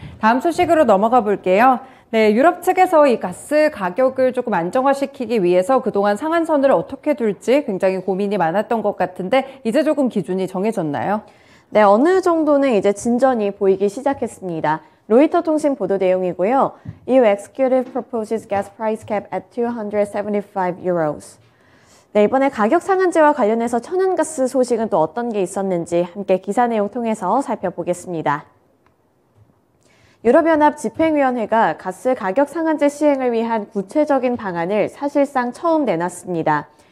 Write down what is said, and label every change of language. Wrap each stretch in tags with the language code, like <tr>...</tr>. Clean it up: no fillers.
<ko>다음 소식으로 넘어가 볼게요. 네, 유럽 측에서 이 가스 가격을 조금 안정화시키기 위해서 그동안 상한선을 어떻게 둘지 굉장히 고민이 많았던 것 같은데 이제 조금 기준이 정해졌나요? 네, 어느 정도는 이제 진전이 보이기 시작했습니다. 로이터 통신 보도 내용이고요.</ko> <en>EU executive proposes gas price cap at 275 euros.</en> <ko>네, 이번에 가격 상한제와 관련해서 천연가스 소식은 또 어떤 게 있었는지 함께 기사 내용 통해서 살펴보겠습니다. 유럽연합 집행위원회가 가스 가격 상한제 시행을 위한 구체적인 방안을 사실상 처음 내놨습니다.</ko>